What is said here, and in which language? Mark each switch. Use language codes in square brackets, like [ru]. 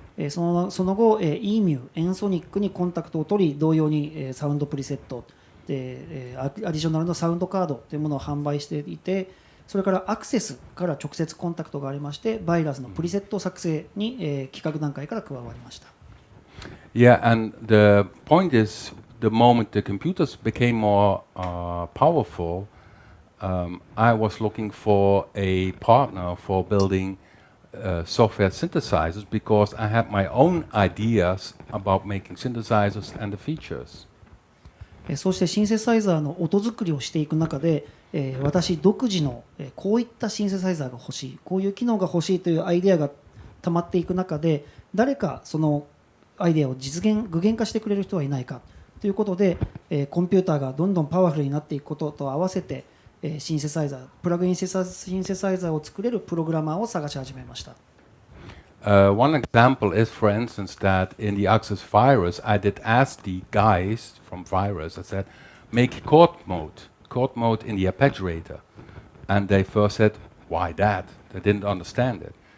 [ja] その後、EMU、エンソニックにコンタクトを取り、同様にサウンドプリセットでアディショナルのサウンドカードというものを販売していて、それからアクセスから直接コンタクトがありまして、バイラスのプリセット作成に、企画段階から加わりました。 [en] Yeah, and the point is, the moment the computers became more powerful, I was looking for a partner for building software synthesizers because I had my own ideas about making synthesizers and the features. [ja] そうしてシンセサイザーの音作りをしていく中で、私独自のこういったシンセサイザーが欲しい、こういう機能が欲しいというアイデアが溜まっていく中で、誰かそのアイデアを具現化してくれる人はいないかということで、コンピューターがどんどんパワフルになっていくことと合わせて、シンセサイザー、プラグインシンセサイザーを作れるプログラマーを探し始めました。 [en] One example is, for instance, that in the Access virus, I did ask the guys from virus, I said, make chord mode in the arpeggiator. And they first said, why that? They didn't understand it.